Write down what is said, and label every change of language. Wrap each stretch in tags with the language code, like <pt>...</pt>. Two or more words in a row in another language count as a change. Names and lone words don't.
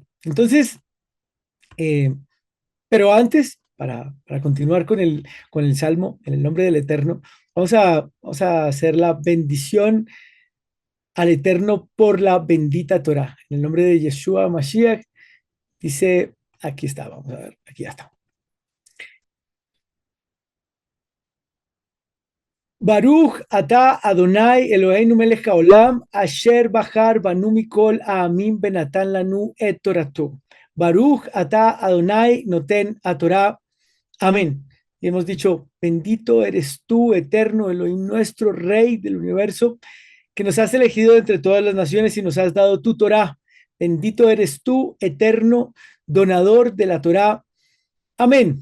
<es>Entonces, eh, pero antes, para continuar con el Salmo, en el nombre del Eterno, vamos a hacer la bendición al Eterno por la bendita Torah. En el nombre de Yeshua Mashiach, dice, aquí está, vamos a ver, aquí ya está.</es> <he>ברוך אתה אדוני אלוהינו מלך העולם אשר בחר בנו מכל העמים ונתן לנו את תורתו. ברוך אתה אדוני נותן התורה.</he> <es>Amén. Y hemos dicho, bendito eres tú, eterno Elohim, nuestro Rey del universo, que nos has elegido entre todas las naciones y nos has dado tu Torá. Bendito eres tú, eterno donador de la Torá. Amén.</es>